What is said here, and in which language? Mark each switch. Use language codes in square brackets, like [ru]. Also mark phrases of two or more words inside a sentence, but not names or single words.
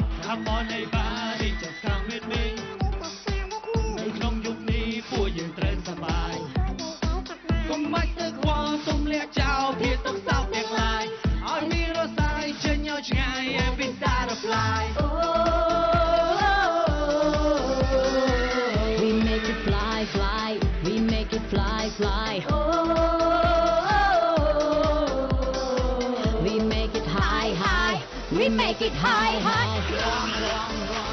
[en] Come on everybody just come with me [km] នៅក្នុងយុគនេះពួកយើងត្រូវសប្បាយកុំបាច់ទៅខ្វល់សុំលាក់ចោលភាពទុកសោកទាំងឡាយឲ្យមានរសាយចេញឲ្យឆ្ងាយ [en] Every star of life We make it fly, fly. We make it fly, fly. We make it high, high. We make it high, high. Run, run, run.